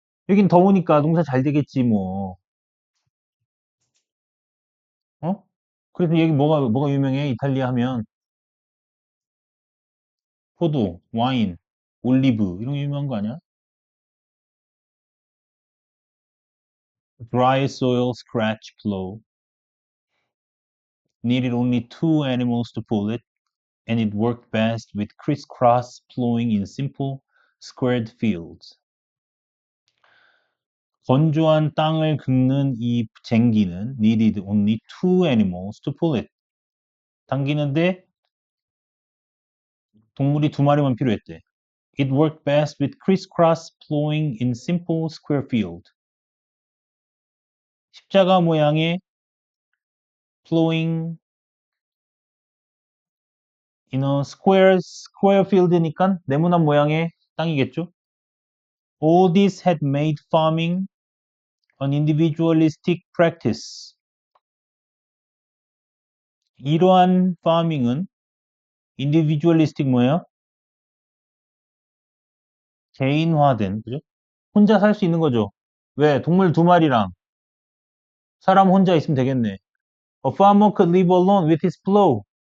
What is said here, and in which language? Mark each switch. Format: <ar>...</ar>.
<ko>여긴 더우니까 농사 잘 되겠지, 뭐. 어? 그래서 여기 뭐가 유명해? 이탈리아 하면 포도, 와인, 올리브 이런 게 유명한 거 아니야?</ko> <en>Dry soil scratch plow needed only two animals to pull it, and it worked best with crisscross plowing in simple squared fields.</en> <ko>건조한 땅을 긁는 이 쟁기는</ko> <en>needed only two animals to pull it.</en> <ko>당기는데 동물이 두 마리만 필요했대.</ko> <en>It worked best with crisscross plowing in simple square field.</en> <ko>십자가 모양의</ko> <en>plowing in a square field</en> <ko>니까 네모난 모양의 땅이겠죠?</ko> <en>All this had made farming an individualistic practice.</en> <ko>이러한 farming은 individualistic 뭐예요? 개인화된, 그죠? 혼자 살 수 있는 거죠. 왜? 동물 두 마리랑 사람 혼자 있으면 되겠네.</ko> <en>A farmer could live alone with his plow.</en>